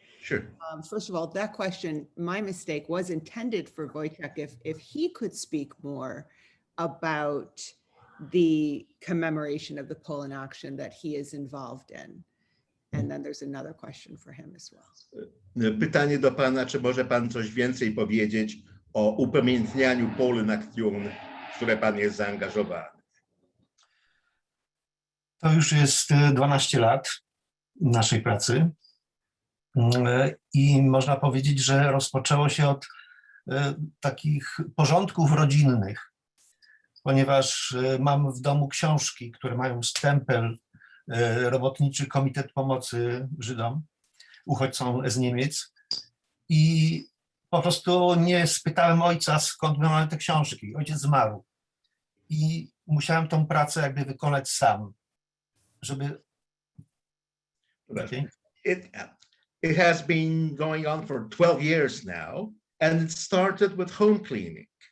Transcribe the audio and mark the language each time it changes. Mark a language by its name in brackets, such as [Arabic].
[English] Sure. First of all, that question, my mistake, was intended for Wojciech if he could speak more about the commemoration of the Poland action that he is involved in. And then there's another question for him as well. [Polish] Pytanie do pana, czy może pan coś więcej powiedzieć o upamiętnianiu Poland Action, w które pan jest zaangażowany? To już jest 12 lat naszej pracy i można powiedzieć, że rozpoczęło się od takich porządków rodzinnych, ponieważ mam w domu książki, które mają stempel Robotniczy Komitet Pomocy Żydom, uchodźcom z Niemiec, i po prostu nie spytałem ojca, skąd mamy te książki. Ojciec zmarł i musiałem tą pracę jakby wykonać sam, żeby... [English] Okay. It has been going on for 12 years now, and it started with home cleaning.